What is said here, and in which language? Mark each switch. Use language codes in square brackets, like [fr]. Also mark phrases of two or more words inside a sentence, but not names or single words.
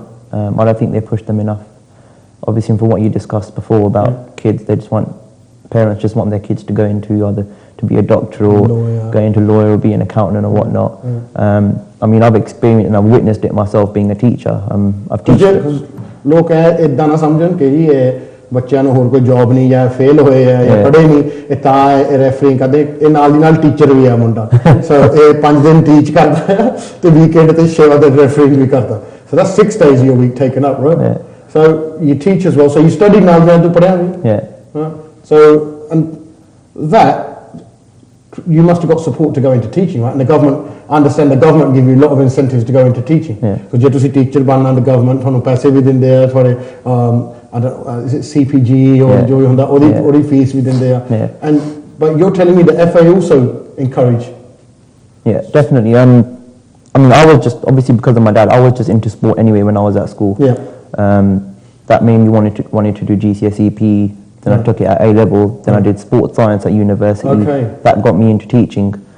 [en] I don't think they push them enough. Obviously, from what you discussed before about kids, parents just want their kids to go into either to be a doctor or go into lawyer or be an accountant or whatnot. I mean, I've experienced and I've witnessed it myself being a teacher. I've teached. [pa] ਲੋਕ ਇਦਾਂ ਨਾ ਸਮਝਣ ਕਿ ਜੀ ਇਹ ਬੱਚਿਆਂ ਨੂੰ ਹੋਰ ਕੋਈ ਜੌਬ ਨਹੀਂ ਜਾਂ ਫੇਲ ਹੋਏ ਆ ਜਾਂ ਪੜ੍ਹੇ ਨਹੀਂ ਇਹ ਤਾਂ ਰੈਫਰਿੰਗ ਕਰਦੇ ਇਹ ਨਾਲ ਦੀ ਨਾਲ ਟੀਚਰ ਵੀ ਆ ਮੁੰਡਾ ਸੋ ਇਹ 5 ਦਿਨ ਟੀਚ ਕਰਦਾ ਹੈ ਤੇ ਵੀਕਐਂਡ ਤੇ 6 ਵਜੇ ਰੈਫਰਿੰਗ ਵੀ ਕਰਦਾ [en] so that's 6 days of your week taken up, right? So you teach as well, so you studied now to put out. So and that you must have got support to go into teaching, right? And the government, I understand the government give you a lot of incentives to go into teaching. Because you have to see teacher banna the government, [pa] ਤੁਹਾਨੂੰ ਪੈਸੇ ਵੀ ਦਿੰਦੇ ਆ ਥੋੜੇ [en] I don't know, is it CPG or [pa] ਜੋ ਹੁੰਦਾ ਉਹਦੀ fees ਵੀ ਦਿੰਦੇ ਆ. [en] And but you're telling me the FA also encourage. Yeah, definitely. I mean, I was just obviously because of my dad, I was just into sport anyway when I was at school. That made me wanted to do GCSE PE. Then I took it at A level. Then I did sports science at university. That got me into teaching.